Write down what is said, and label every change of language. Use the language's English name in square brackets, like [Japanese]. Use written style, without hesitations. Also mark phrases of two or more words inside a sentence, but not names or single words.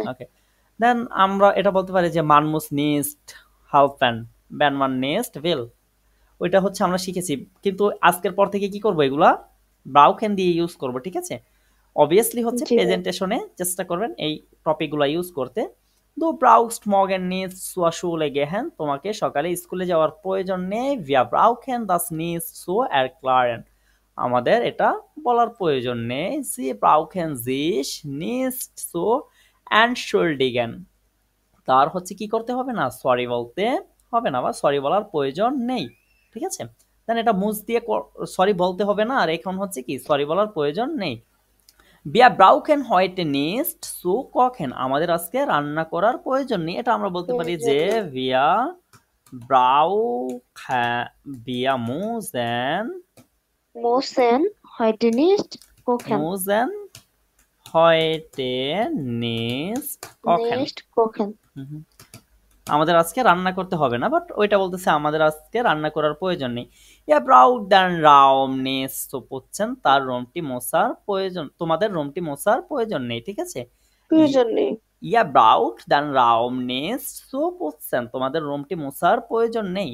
[Bangla] ওকে, দেন আমরা এটা বলতে পারি যে [German] man muss nicht helfen, wenn man nicht will, [Bangla] ওইটা হচ্ছে আমরা শিখেছি, কিন্তু আজকের পর থেকে কি করব, এগুলা ব্রাউকেন দিয়ে ইউজ করব, ঠিক আছে। অবভিয়াসলি হচ্ছে জি ভাই। প্রেজেন্টেশনে চেষ্টা করবেন এই টপিকগুলো ইউজ করতে। [German] Du brauchst morgen nicht zur Schule gehen. [Bangla] তোমাকে সকালে স্কুলে যাওয়ার প্রয়োজন নেই। [German] Wir brauchen das nicht zu erklären. [Bangla] আমাদের এটা বলার প্রয়োজন নেই। [German] Sie brauchen sich nicht zu entschuldigen. [Bangla] তার হচ্ছে কি করতে হবে না, সরি বলতে হবে না বা সরি বলার প্রয়োজন নেই। ঠিক আছে, দেন এটা মুজ দিয়ে সরি বলতে হবে না, আর এখন হচ্ছে কি সরি বলার প্রয়োজন নেই। [German] Wir brauchen heute nicht zu kochen. [Bangla] আমাদের আজকে রান্না করার প্রয়োজন নেই। এটা আমরা বলতে পারি যে wir [German] müssen heute nicht kochen. müssen heute nicht kochen. Nicht kochen. [Bangla] আমাদের আজকে রান্না করতে হবে না, বাট ওইটা বলতেছে আমাদের আজকে রান্না করার প্রয়োজন নেই। [German] Ihr braucht den Raum nicht zu putzen [Bangla] তার রুমটি মোছার প্রয়োজন, তোমাদের রুমটি মোছার প্রয়োজন নেই। ঠিক আছে, প্রয়োজন নেই। [German] Ihr braucht den Raum nicht zu putzen [Bangla] তোমাদের রুমটি মোছার প্রয়োজন নেই।